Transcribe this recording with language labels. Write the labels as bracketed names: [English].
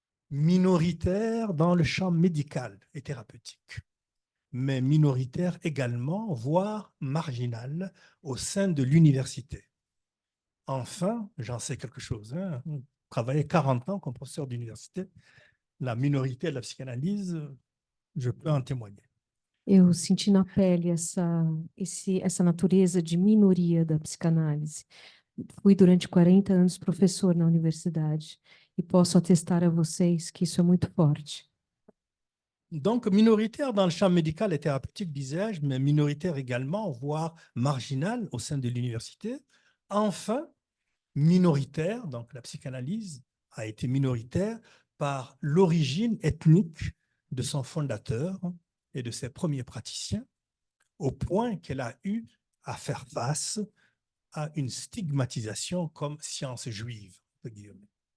[French] Minoritaire dans le champ médical et thérapeutique, mais minoritaire également, voire marginal, au sein de l'université. Enfin, j'en sais quelque chose, hein, travaillé 40 ans comme professeur d'université, la minorité de la psychanalyse, je peux en témoigner. [Portuguese] Eu senti na pele essa natureza de minoria da psicanálise. Fui durante 40 anos professor na universidade e posso atestar a vocês que isso é muito forte. [French] Donc, minoritaire dans le champ médical et thérapeutique, disais-je, mais minoritaire également, voire marginal au sein de l'université. Enfin, minoritaire, donc la psychanalyse a été minoritaire par l'origine ethnique de son fondateur et de ses premiers praticiens, au point qu'elle a eu à faire face à une stigmatisation comme science juive, entre guillemets.